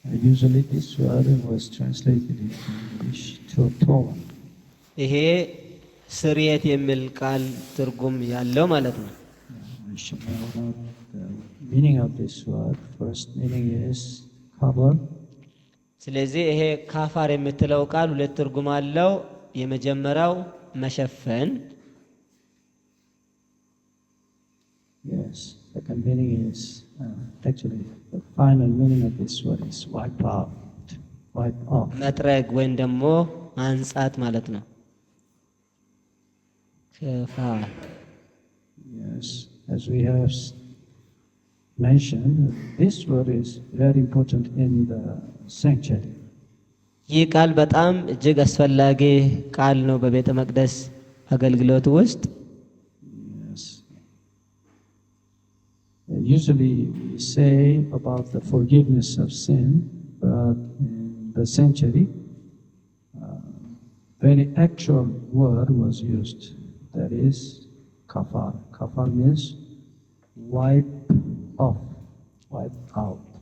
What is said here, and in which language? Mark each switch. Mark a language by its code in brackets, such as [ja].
[en] Usually this word was translated in English to atone. [am] ይሄ ስርየት የሚል ቃል ትርጉም ያለው ማለት ነው። [en] We should know about the meaning of this word. First meaning is cover. [am] ስለዚህ ይሄ ካፋር የምትለው ቃል ሁለት ትርጉም አለው። የመጀመሪያው መሸፈን፣ [en] Yes. Second meaning is actually the final meaning of this word is wipe out, wipe off. [am] መጥረግ ወይም ደግሞ አንጻት ማለት ነው። ከፋር [en] Yes, as we have mentioned, this word is very important in the sanctuary. [am] ይህ ቃል በጣም እጅግ አስፈላጊ ቃል ነው በቤተ መቅደስ አገልግሎት ውስጥ። [en] Yes. Usually we say about the forgiveness of sin, but in the sanctuary, very actual word was used. That is kafar. Kafar means wipe off, wipe out.